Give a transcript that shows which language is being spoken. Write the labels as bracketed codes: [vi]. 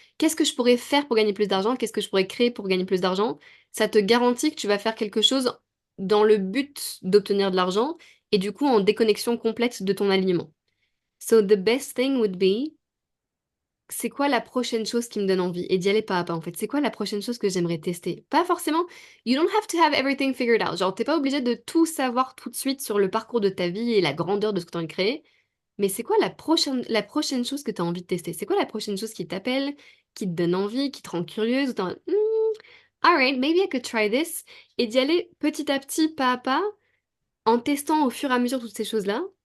[fr] Qu'est-ce que je pourrais faire pour gagner plus d'argent? Qu'est-ce que je pourrais créer pour gagner plus d'argent? Ça te garantit que tu vas faire quelque chose dans le but d'obtenir de l'argent et du coup en déconnexion complète de ton alignement. [en] So the best thing would be [fr] c'est quoi la prochaine chose qui me donne envie et d'y aller pas à pas en fait. C'est quoi la prochaine chose que j'aimerais tester? Pas forcément, [en] you don't have to have everything figured out. [fr] Genre, t'es pas obligé de tout savoir tout de suite sur le parcours de ta vie et la grandeur de ce que tu as envie de créer. Mais c'est quoi la prochaine chose que tu as envie de tester? C'est quoi la prochaine chose qui t'appelle, qui te donne envie, qui te rend curieuse, ou t'es en mode, [en] alright, maybe I could try this. [fr] Et d'y aller petit à petit, pas à pas, en testant au fur et à mesure toutes ces choses-là.